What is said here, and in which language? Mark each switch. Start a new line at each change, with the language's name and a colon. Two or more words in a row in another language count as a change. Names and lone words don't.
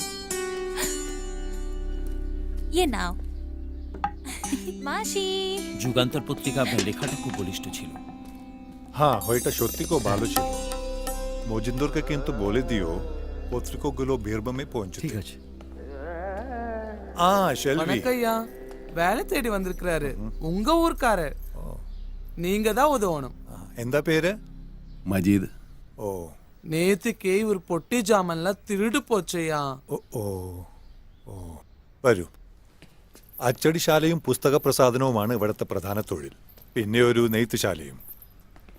Bangla: ये नाও মাসি। যুগান্তর পত্রিকা আপনার লেখাটা খুব বলিষ্ঠ ছিল। হ্যাঁ, ওইটা সত্যি খুব ভালো ছিল। মজিন্দরকে কিন্তু বলে দিও পত্রিকাগুলো বীরভূমে পৌঁছে। ঠিক আছে। ஷெல்வி.
Tamil: வணக்கய்யா, வேலை தேடி வந்திருக்கிறாரு. உங்க ஊர்க்காரர். நீங்க தான் உதவணும்.
Malayalam: എന്താ പേര്? മജീദ്. ഓ,
Tamil: நேத்திக்கு ஒரு பொட்டி ஜாமன்ல திருட்டு போச்சய்யா.
Malayalam: ഓ ഓ ഓ വരൂ. അച്ചടിശാലയും പുസ്തക പ്രസാധനവുമാണ് ഇവിടുത്തെ പ്രധാന തൊഴിൽ. പിന്നെ ഒരു നെയ്ത്തുശാലയും.